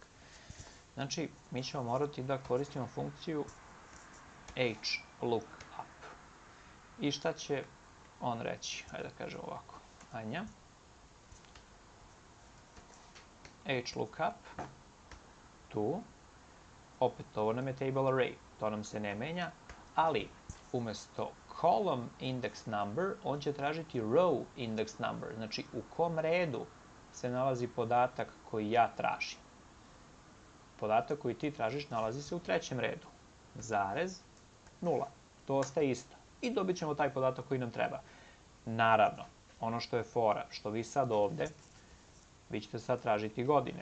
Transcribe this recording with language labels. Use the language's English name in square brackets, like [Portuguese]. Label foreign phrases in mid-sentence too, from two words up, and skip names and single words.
[Serbian] Znači, mi ćemo morati da koristimo funkciju HLOOKUP. I šta će on reći? Hajde da kažem ovako. Anja. HLOOKUP. Tu. Opet, ovo nam je [English] table array. [Serbian] To nam se ne menja. Ali, umesto [English] column index number, [Serbian] on će tražiti [English] row index number. [Serbian] Znači, u kom redu se nalazi podatak koji ja tražim. Podatak koji ti tražiš nalazi se u trećem redu. Zarez, 0. To ostaje isto. I dobit ćemo taj podatak koji nam treba. Naravno, ono što je fora, što vi sad ovde, vi ćete sad tražiti godine.